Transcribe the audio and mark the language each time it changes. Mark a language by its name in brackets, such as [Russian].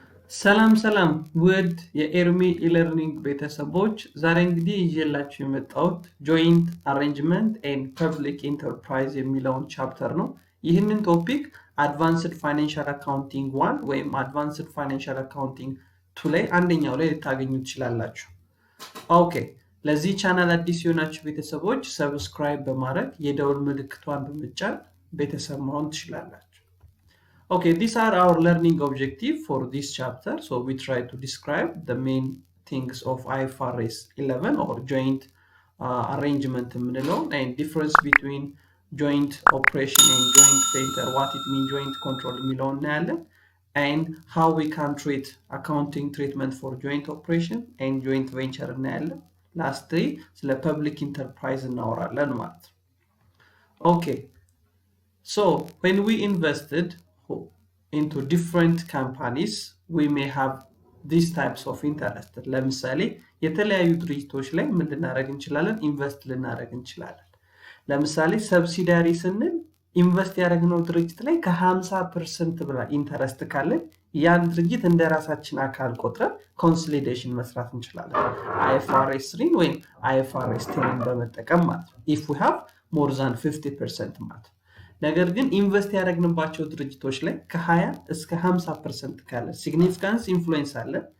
[Amharic] ሰላም ውድ የኤርሚ E-learning ቤተሰቦች ዛሬ እንግዲህ ይዤላችሁ የመጣሁት [English] joint arrangement and public enterprise [Amharic] የሚለውን ቻፕተር ነው። ይህንን ቶፒክ [English] advanced financial accounting 1 [Amharic] ወይም [English] advanced financial accounting 2 [Amharic] ላይ አንደኛው ላይ ልታገኙት ትችላላችሁ። ኦኬ ለዚህ ቻናል አዲስ የሆናችሁ ቤተሰቦች ሰብስክራይብ በማረግ የደወል ምልክቷን በመጫን ቤተሰብ መሆን ትችላላችሁ። [English] Okay, these are our learning objective for this chapter. So we try to describe the main things of IFRS 11 or joint arrangement and difference between joint operation and joint venture, what it means joint control and how we can treat accounting treatment for joint operation and joint venture. Lastly, the public enterprise in our learn. Okay, so when we invested into different companies, we may have these types of interest. [Amharic] ለምሳሌ የተለያዩ ድርጅቶች ላይ ምን ልናደርግ እንችላለን? ኢንቨስት ልናደርግ እንችላለን። ለምሳሌ ሰብሲዲያሪ ስንል ኢንቨስት ያደረግነው ድርጅት ላይ ከ50% በላይ ኢንተረስት ካለ ያን ድርጅት እንደራሳችን አካል ቆጥረን ኮንሶሊዴሽን መስራት እንችላለን። IFRS 3 ወይም IFRS 10 በመጠቀም ማለት ነው። [English] if we have more than 50% [Amharic] ማለት ነው። ነገር ግን ኢንቨስት ያደረግንባቸው ድርጅቶች ላይ ከ20 እስከ 50% ካለ ሲግኒፊካንስ ኢንፍሉዌንስ አለ።